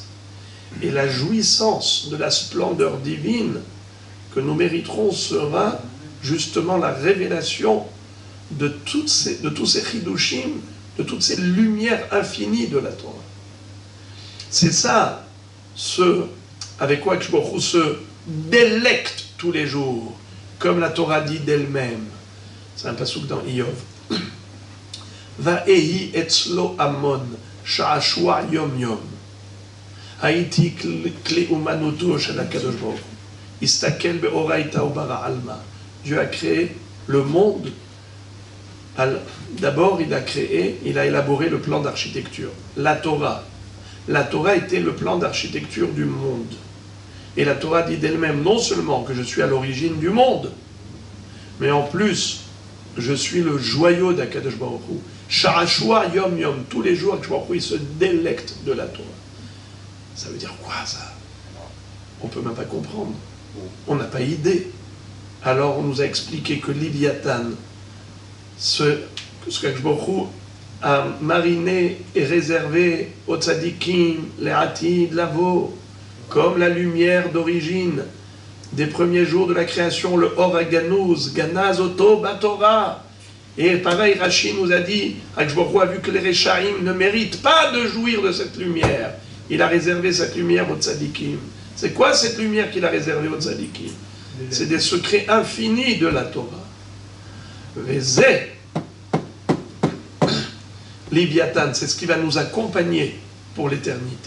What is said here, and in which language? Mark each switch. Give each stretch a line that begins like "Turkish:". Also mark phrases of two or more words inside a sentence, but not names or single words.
French: Et la jouissance de la splendeur divine que nous mériterons sera justement la révélation de tous ces chidushim, de toutes ces lumières infinies de la Torah. C'est ça, avec quoi Akadosh Baruch Hu se délecte tous les jours, comme la Torah dit d'elle-même. C'est un pasuk dans Iyov.
Hebrew: ואהיה אצלו אמון, שעשוע יום יום. הייתי כלי אומנותו של הקדוש ברוך הוא.
Aramaic: אסתכל באורייתא וברא עלמא.
French: Dieu a créé le monde. D'abord, il a élaboré le plan d'architecture. La Torah. La Torah était le plan d'architecture du monde. Et la Torah dit d'elle-même non seulement que je suis à l'origine du monde, mais en plus, je suis le joyau d'Akadosh Baruch Hu.
Hebrew: שעשוע יום יום.
French: Tous les jours, Akadosh Baruch Hu, il se délecte de la Torah. Ça veut dire quoi, ça? On ne peut même pas comprendre. On n'a pas idée. Alors, on nous a expliqué que Léviathan, ce qu'Akadosh Baruch Hu a mariné et réservé aux tzadikim, les
Hebrew: עתיד, לבוא,
French: comme la lumière d'origine des premiers jours de la création, le
Hebrew: אור הגנוז, גנז אותו בתורה.
French: Et pareil, Rashi nous a dit, Akadosh Baruch Hu a vu que les Rechaim ne méritent pas de jouir de cette lumière. Il a réservé cette lumière aux tzadikim. C'est quoi cette lumière qu'il a réservée aux tzadikim? C'est des secrets infinis de la Torah. Vezeh, Léviathan, c'est ce qui va nous accompagner pour l'éternité.